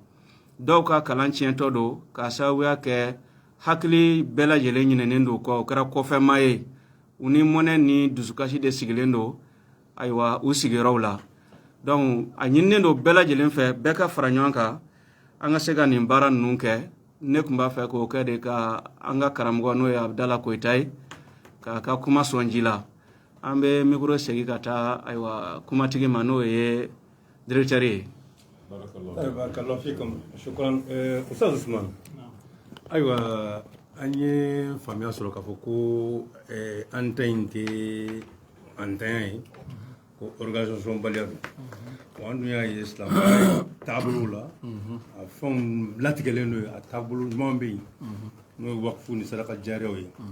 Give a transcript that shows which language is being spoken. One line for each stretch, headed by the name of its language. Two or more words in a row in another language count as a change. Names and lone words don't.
Bambara: dɔw ka kalan tiɲɛtɔ don ka sababuya kɛ hakili bɛɛ lajɛlen ɲinɛnen don kɔ o kɛra kɔfɛma ye u ni mɔnɛ ni dusukasi de sigilen don ayiwa u sigiyɔrɔw la donc a ɲininen don bɛɛ lajɛlen fɛ bɛɛ ka fara ɲɔgɔn kan an ka se ka nin baara ninnu kɛ ne tun b'a fɛ k'o kɛ de ka an ka karamɔgɔ n'o ye Abdala Koyita ye k'a ka kuma sɔn ji la an bɛ micro segin ka taa ayiwa kumatigi ma n'o ye directeur ye.
Arabic: بارك الله فيكم شكرا أستاذ
Bambara: Usman ayiwa an ye faamuya sɔrɔ k'a fɔ ko an ta in tɛ an tanya ye ko organisation baliya don wa an dun y'a ye silamɛya taabolo la a fɛnw latigɛlen don a taabolo ɲuman bɛ yen n'o ye wakifu ni saraka jariyaw ye